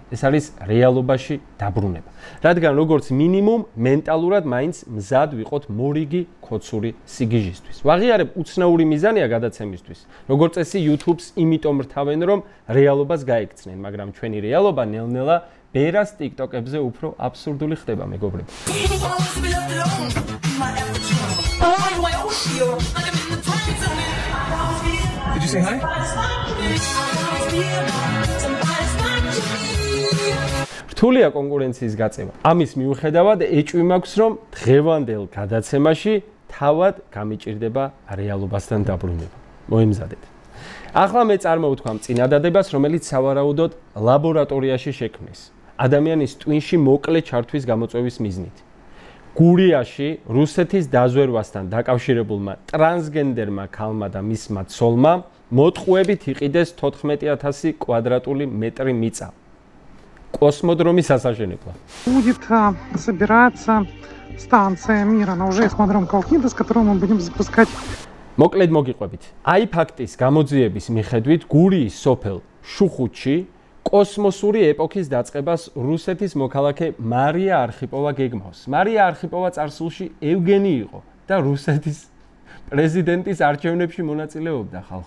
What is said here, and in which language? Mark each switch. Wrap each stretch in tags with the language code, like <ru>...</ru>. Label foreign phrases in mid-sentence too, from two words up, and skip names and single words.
<ka>ეს არის რეალობაში დაბრუნება. რადგან როგორც მინიმუმ მენტალურად მაინც მზად ვიყოთ მორიგი ქოცური სიგიჟისთვის. ვაღიარებ უცნაური მიზანია გადაცემისთვის. როგორც წესი YouTube-ს იმიტომ რთავენ რომ რეალობას გაექცნენ, მაგრამ ჩვენი რეალობა ნელ-ნელა ბერას TikTok-ებზე უფრო აბსურდული ხდება, მეგობრებო.</ka> <en>Did you say hi?</en> <ka>რთულია კონკურენციის გაწევა. ამის მიუხედავად ეჭვი მაქვს, რომ დღევანდელ გადაცემაში თავად გამიჭირდება რეალობასთან დაბრუნება. მოემზადეთ. ახლა მე წარმოვთქვამ წინადადებას, რომელიც სავარაუდოდ ლაბორატორიაში შექმნეს. ადამიანის ტვინში მოკლე ჩართვის გამოწვევის მიზნით. გურიაში რუსეთის დაზვერვასთან დაკავშირებულმა ტრანსგენდერმა ქალმა და მისმა ცოლმა მოტყუებით იყიდეს 14,000 კვადრატული მეტრი მიწა. Космодромის ასაშენებლად.</ka> <ru>Будет собираться станция мира на уже космодром Колхида, с которого мы будем запускать.</ru> <ka>მოკლედ მოგიყვებით. აი ფაქტის გამოძიების მიხედვით გურიის სოფელ შუხუთში კოსმოსური ეპოქის დაწყებას რუსეთის მოქალაქე მარია არხიპოვა გეგმავს. მარია არხიპოვა წარსულში ევგენი იყო და რუსეთის პრეზიდენტის არჩევნებში მონაწილეობდა ხალხო.</ka>